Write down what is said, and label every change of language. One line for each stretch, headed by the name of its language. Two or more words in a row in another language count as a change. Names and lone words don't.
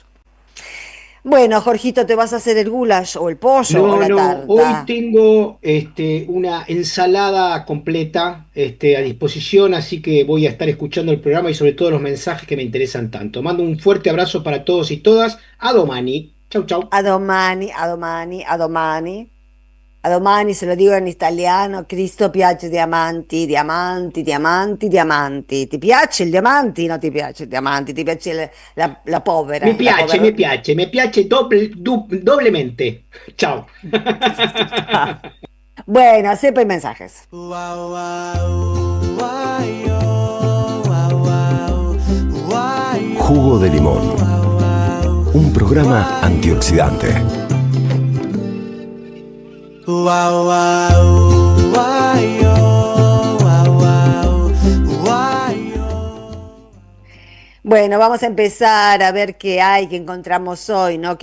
Spanish: Bueno, Jorgito, ¿te vas a hacer el goulash o el pollo o la tarta? Hoy tengo una ensalada completa a disposición, así que voy a estar escuchando el programa y sobre todo los mensajes que me interesan tanto. Mando un fuerte abrazo para todos y todas.
Italian: A domani.
Spanish: Chau, chau.
Italian: A domani, a domani, a domani. A domani, se lo dico in italiano, Cristo piace diamanti, diamanti, diamanti, diamanti. Ti piace il diamanti? No, ti piace il diamanti, ti piace la povera. Me piace, povera. me piace doblemente. Ciao.
Spanish: Bueno, siempre hay mensajes. Jugo de limón. Un programa antioxidante. Bueno, vamos a empezar a ver qué hay, qué encontramos hoy, ¿no?